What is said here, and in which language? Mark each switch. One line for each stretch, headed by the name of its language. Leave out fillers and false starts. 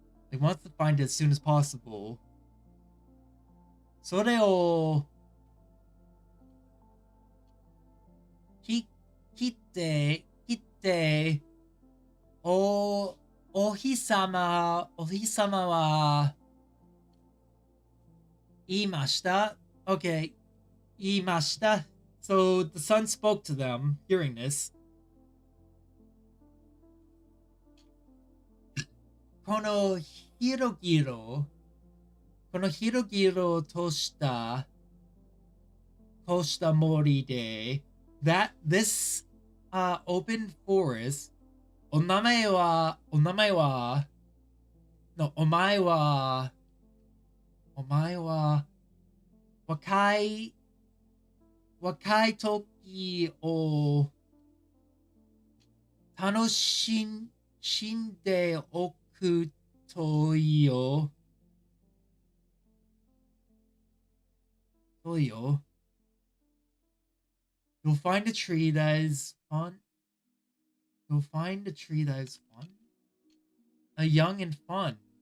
English: He wants to find it as soon as possible.
Japanese: それを切ってお日様は言いました. Okay, 言いました.
English: So the sun spoke to them, hearing this.
Japanese: この広々とした森で
English: this open forest
Japanese: お前は若い時を楽しんでおくといいよ。
English: You'll find a tree that is fun. You'll find a tree that is fun. Young and fun.